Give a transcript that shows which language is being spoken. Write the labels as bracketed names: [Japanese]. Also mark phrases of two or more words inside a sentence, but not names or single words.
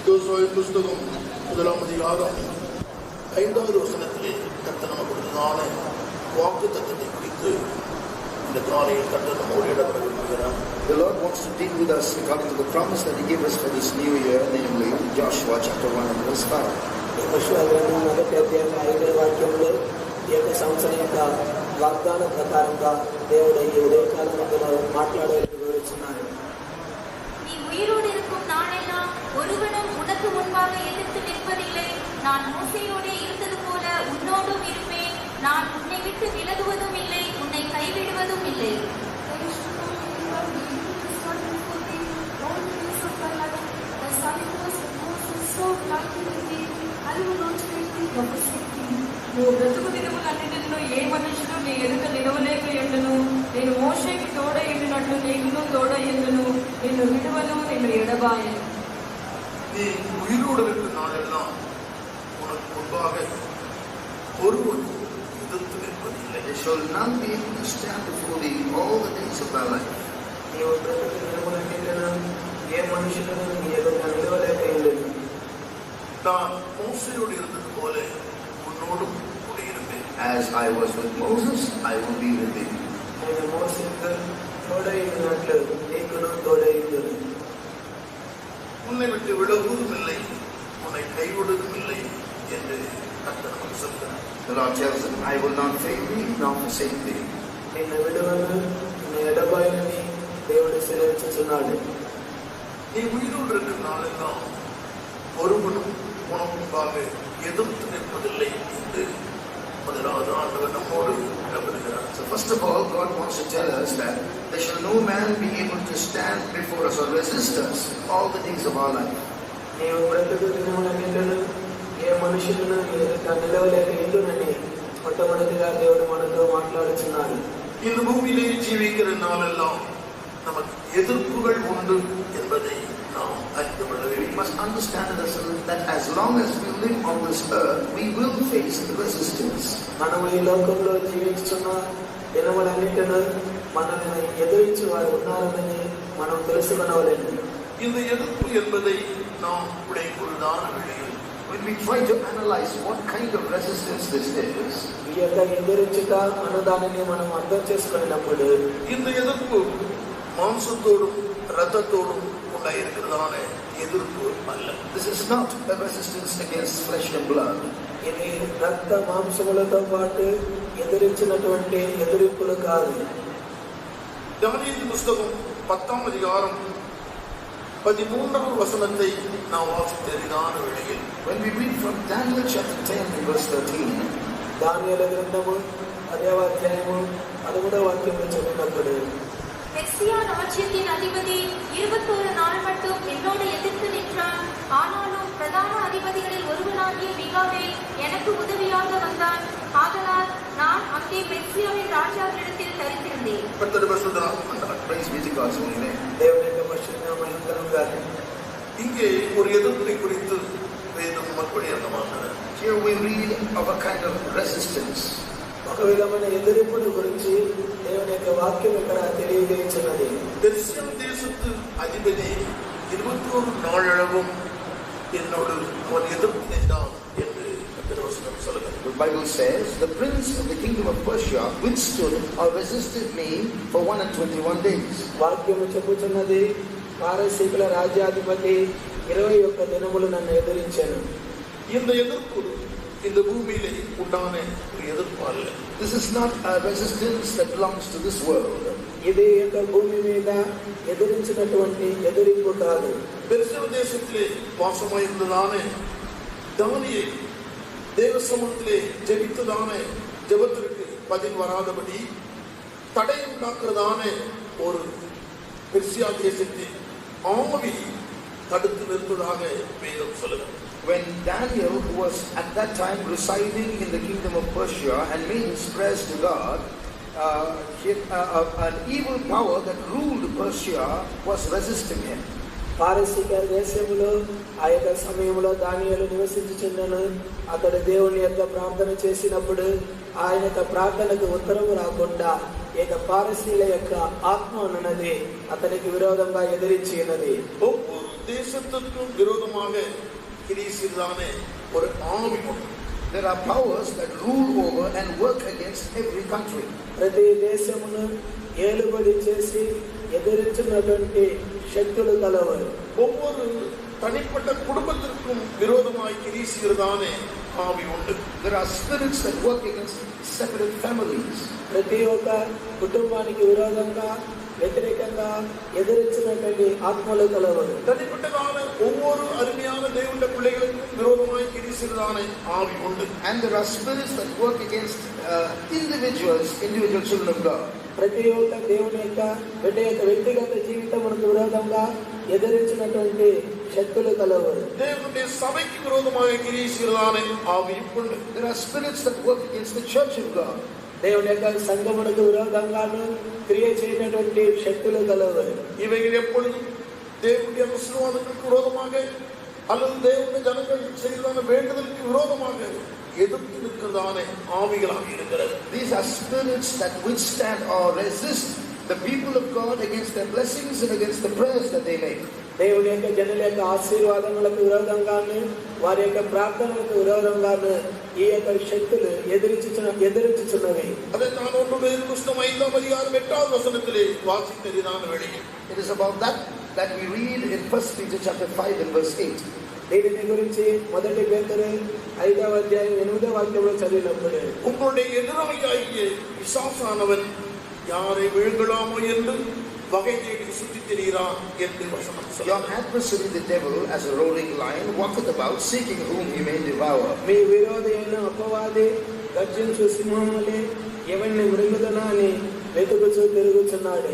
[Tamil] யோசுவாவின் புஸ்தகம் 1 அதிகாரம் 5வது வசனத்திலே கர்த்தர் நமக்கு கொடுத்ததான வாக்கு தத்தத்தை குறித்து இந்த காலையில் கர்த்தர் நம்மோடு இடம்பெற விரும்புகிறார். [English] The Lord wants to deal with us according to the promise that He gave us for this new year, namely Joshua chapter 1 and verse 5. [Telugu] యెహోషువ గ్రంథం 1వ అధ్యాయం 5వ వాక్యంలో ఈ యొక్క సంవత్సరం యొక్క వాగ్దాన ప్రకారంగా దేవుడు ఈ ఉదయకాలంలో మాట్లాడేందుకు వివరిస్తున్నాడు. [Tamil] நீ உயிரோடு இருக்கும் நாளெல்லாம் ஒருவனும் உனக்கு முன்பாக எதிர்த்து நிற்பதில்லை. நான் மோசேயோடு இருந்தது போல உன்னோடும் இருப்பேன். நான் உன்னை விட்டு விலகுவதும் இல்லை, உன்னை கைவிடுவதும் இல்லை. [Telugu] నువ్వు బ్రతుకు దినములన్నిటిలో ఏ మనుషులు నీ ఎదుట నిలవలేక ఎండును. నేను మోషేకి తోడ ఎండినట్లు నీకును తోడ ఎండును. నిన్ను విడువను, నిన్ను ఎడబాయను. [Tamil] நீ உயிரோடு இருக்கும் நாளெல்லாம் உனக்கு முன்பாக ஒருவன் எதிர்த்து நிற்பதில்லை. [English] There shall none be able to stand before thee all the days of thy life. [Telugu] నీవు బ్రతుకు దినములన్నిటిలో ఏ మనుషులను నీ ఎదుట నిలవలేక ఎండును. [Tamil] நான் மோசேயோடு இருந்தது போல உன்னோடும் கூட இருப்பேன். [English] As I was with Moses, I will be with thee. [Telugu] నేను మోసేకు తోడ ఎండినట్లు నీకును తోడ ఎండును. [Tamil] உன்னை விட்டு விலகுவதும் இல்லை, உன்னை கைவிடுவதும் இல்லை என்று கர்த்தர் நமக்கு சொல்கிறார். [English] The Lord tells him, I will not fail thee, nor forsake thee. [Telugu] నిన్ను విడువను, నిన్ను ఎడబాయనని దేవుడు సెలవిస్తున్నాడు. [Tamil] நீ உயிரோடு இருக்கும் நாளெல்லாம் ஒருவனும் உனக்கு முன்பாக எதிர்த்து நிற்பதில்லை என்று முதலாவது ஆண்டவர் நம்மோடு இடம்பெறுகிறார். [English] So first of all, God wants to tell us that there shall no man be able to stand before us or resist us all the days of our life. [Telugu] నీవు బ్రతుకు దినములన్నిటిలో ఏ మనుషులను నిలవలేక ఎండునని మొట్టమొదటిగా దేవుడు మనతో మాట్లాడుతున్నాడు. [Tamil] இந்த பூமியிலே ஜீவிக்கிற நாளெல்லாம் நமக்கு எதிர்ப்புகள் உண்டு என்பதை நாம் அறிந்து கொள்ள வேண்டும். [English] We must understand that as long as we live on this earth, we will face resistance. [Telugu] మనము ఈ లోకంలో జీవిస్తున్న దినములన్నిటిలో మనల్ని ఎదిరించి వారు ఉన్నారని మనం తెలుసుకునవలేదు. [Tamil] இந்த எதிர்ப்பு என்பதை நாம் உடையதான வேளையில் [English] When we try to analyze what kind of resistance this is, [Telugu] ఈ యొక్క ఎదిరించుట అన్నదానిని మనం అర్థం చేసుకున్నప్పుడు [Tamil] இந்த எதிர்ப்பு மாம்சத்தோடும் இரத்தத்தோடும் உண்டாயிருக்கிறதான எதிர்ப்பு அல்ல. [English] this is not a resistance against flesh and blood. [Telugu] ఇది రక్త మాంసములతో పాటు ఎదిరించినటువంటి ఎదిరింపులు కాదు. [Tamil] தானிయేல் புஸ்தகம் 10ஆம் அதிகாரம் 13வது வசனத்தை நாம் வாசித்ததான வேளையில் [English] When we read from Daniel chapter 10 and verse 13, [Telugu] దానియేలు గ్రంథము 10వ అధ్యాయము 11వ వాక్యంలో చదివినప్పుడు [Tamil] பெர்சியா ராஜ்யத்தின் அதிபதி 21 நாள் மட்டும் என்னோடு எதிர்த்து நின்றான். ஆனாலும் பிரதான அதிபதிகளில் ஒருவனாகிய மிகாவேல் எனக்கு உதவியாக வந்தான். ஆதலால் நான் அங்கே பெர்சியாவின் ராஜாவினிடத்தில் தரித்திருந்தேன். கர்த்தர் பரிசுத்தராக [English] praise be to God's holy name. [Telugu] దేవుని యొక్క పరిశుద్ధ మహిమకరంగా [Tamil] இங்கே ஒரு எதிர்ப்பை குறித்து வேதம் மறுபடி அர்த்தமாகிறது. [English] Here we read of a kind of resistance. [Telugu] ఒక విధమైన ఎదిరింపుల గురించి దేవుని యొక్క వాక్యం ఇక్కడ తెలియజేస్తున్నది. [Tamil] பெர்சியா தேசத்து அதிபதி 21 நாளளவும் என்னோடு அவன் எதிர்ப்பு நின்றான் என்று கர்த்தர் வசனம் சொல்லுகிறது. [English] The Bible says, the prince of the kingdom of Persia withstood or resisted me for 121 days. [Telugu] వాక్యము చెప్పుచున్నది, పారసీకుల రాజ్యాధిపతి 21 దినములు నన్ను ఎదిరించాను. [Tamil] இந்த எதிர்ப்பு இந்த பூமியிலே உண்டான ஒரு எதிர்ப்பு அல்ல. [English] This is not a resistance that belongs to this world. [Telugu] ఇది యొక్క భూమి మీద ఎదిరించినటువంటి ఎదిరింపు కాదు. [Tamil] பெர்சியா தேசத்திலே வாசமாயிருந்ததான தானியேல் தேவ சமூகத்திலே ஜெபித்ததான ஜெபத்திற்கு பதில் வராதபடி தடை உண்டாக்குறதான ஒரு பெர்சியா தேசத்தின் ஆவி தடுத்து நிறுத்ததாக வேதம் சொல்லுகிறது. [English] When Daniel, who was at that time residing in the kingdom of Persia and made his prayers to God, an evil power that ruled Persia was resisting him. [Telugu] పారసీక దేశంలో ఆ యొక్క సమయంలో దానియేలు నివసించుచుండెను. అతడు దేవుని యొక్క ప్రార్థన చేసినప్పుడు ఆయన యొక్క ప్రార్థనకు ఉత్తరము రాకుండా ఏక పారసీల యొక్క ఆత్మ ఉన్నది అతనికి విరోధంగా ఎదిరించి ఉన్నది. [Tamil] ஒவ்வொரு தேசத்திற்கும் விரோதமாக கிரியை செய்தானே ஒரு ஆவி உண்டு. [English] There are powers that rule over and work against every country. [Telugu] ప్రతి దేశమును ఏలుబడి చేసి ఎదిరించినటువంటి శక్తులు కలవారు. [Tamil] ஒவ்வொரு தனிப்பட்ட குடும்பத்திற்கும் விரோதமாய் கிரியை செய்தானே ஆவி உண்டு. [English] There are spirits that work against separate families. [Telugu] ప్రతి ఒక్క కుటుంబానికి విరోధంగా వ్యతిరేకంగా ఎదిరించినటువంటి ఆత్మలు కలవారు. [Tamil] தனிப்பட்டதான ஒவ்வொரு அருமையான தேவனுடைய பிள்ளைகளுக்கும் விரோதமாய் கிரியை செய்தானே ஆவி உண்டு. [English] And there are spirits that work against individual children of God. [Telugu] ప్రతి ఒక్క దేవుని యొక్క బిడ్డ యొక్క వ్యక్తిగత జీవితమునకు విరోధంగా ఎదిరించినటువంటి శక్తులు కలవారు. [Tamil] தேவனுடைய சபைக்கு விரோதமாக கிரியை செய்தானே ஆவி உண்டு. [English] There are spirits that work against the church of God. [Telugu] దేవుని యొక్క సంఘమునకు విరోధంగాను క్రియ చేయనటువంటి శక్తులు కలవారు. [Tamil] இவைகள் எப்பொழுதும் தேவனுடைய ஆசீர்வாதங்களுக்கு விரோதமாக அல்லது தேவனுடைய ஜனங்கள் செய்ததான வேண்டுதலுக்கு விரோதமாக எதிர்த்து நிற்கிறதானே ஆவிகளாக இருக்கிறது. [English] These are spirits that withstand or resist the people of God against their blessings and against the prayers that they make. [Telugu] దేవుని యొక్క జనుల యొక్క ఆశీర్వాదములకు విరోధంగాను వారి యొక్క ప్రార్థనలకు విరోధంగాను ఈ యొక్క శక్తులు ఎదిరించుచున్నవి. [Tamil] அதை நான் 1 பேதுரு புத்தகம் 5ஆம் அதிகாரம் 8வது வசனத்திலே வாசித்ததான வேளையில் [English] It is about that we read in 1 Peter chapter 5 and verse 8. [Telugu] దీని గురించి మొదటి పేతురు 5వ అధ్యాయం 8వ వాక్యంలో చదివినప్పుడు [Tamil] உங்களுடைய எதிராளியாகிய பிசாசானவன் யாரை விழுங்கலாமோ என்று வகை தேடி சுற்றித் திரிகிறான் என்று வசனம் Your சொல்லுகிறது. [English] adversary the devil as a roaring lion walketh about seeking whom he may devour. [Telugu] మీ విరోధి అయిన అపవాది గర్జించు సింహములే ఎవరిని మృంగుదనా అని వెతుకుచూ తిరుగుచున్నాడు.